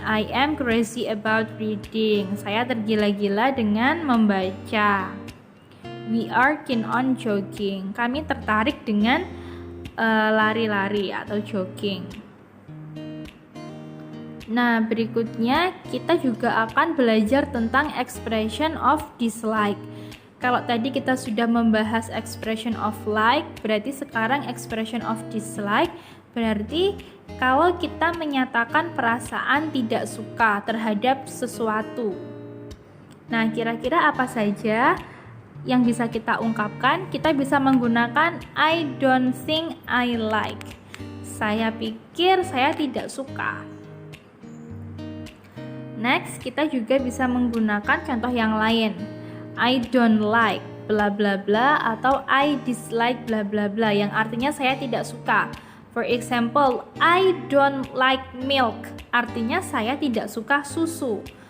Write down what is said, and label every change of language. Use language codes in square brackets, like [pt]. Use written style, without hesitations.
[en] I am crazy about reading. [id] Saya tergila-gila dengan membaca. [en] We are keen on jogging. [id] Kami tertarik dengan lari-lari atau jogging. Nah, berikutnya kita juga akan belajar tentang expression of dislike. Kalau tadi kita sudah membahas expression of like, berarti sekarang expression of dislike berarti kalau kita menyatakan perasaan tidak suka terhadap sesuatu. Nah, kira-kira apa saja yang bisa kita ungkapkan? Kita bisa menggunakan [en] I don't think I like. [id] Saya pikir saya tidak suka. Next, kita juga bisa menggunakan contoh yang lain. [en] I don't like [id] bla bla bla atau [en] I dislike [id] bla bla bla yang artinya saya tidak suka. [en] For example, I don't like milk, [id] artinya saya tidak suka susu.